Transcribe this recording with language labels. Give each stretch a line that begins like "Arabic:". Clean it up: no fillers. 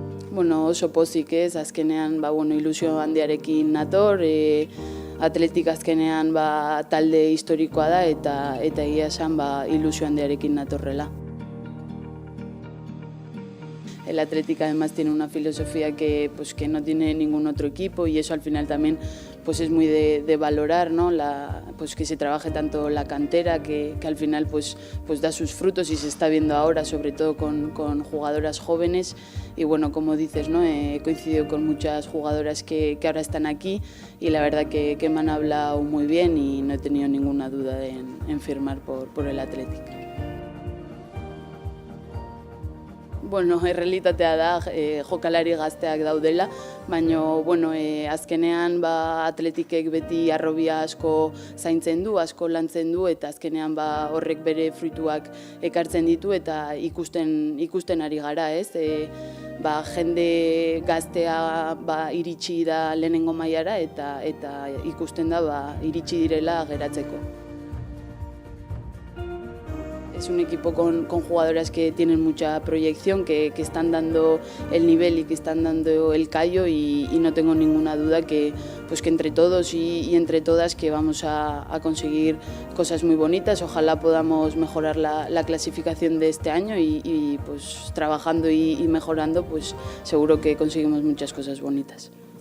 Basque: Bueno, oso pozik ez, azkenean ilusio handiarekin nator, Atletik azkenean talde historikoa da eta egia esan ilusio handiarekin natorrela.
Spanish: El Athletic además tiene una filosofía que no tiene ningún otro equipo y eso al final también pues es muy de valorar, ¿no? Pues que se trabaje tanto la cantera, que al final pues da sus frutos y se está viendo ahora, sobre todo con jugadoras jóvenes. Y bueno, como dices, ¿no? He coincidido con muchas jugadoras que ahora están aquí y la verdad que me han hablado muy bien y no he tenido ninguna duda en firmar por el Athletic.
Basque: Bueno, errealitatea da, jokalari gazteak daudela, baina azkenean Athleticek beti arrobia asko zaintzen du, asko lantzen du eta azkenean horrek bere fruituak ekartzen ditu eta ikusten ari gara, ez? Jende gaztea iritsi da lehenengo mailara eta ikusten da iritsi direla geratzeko.
Spanish: Es un equipo con jugadoras que tienen mucha proyección, que están dando el nivel y que están dando el callo y no tengo ninguna duda que entre todos y entre todas que vamos a conseguir cosas muy bonitas. Ojalá podamos mejorar la clasificación de este año y pues trabajando y mejorando pues seguro que conseguimos muchas cosas bonitas.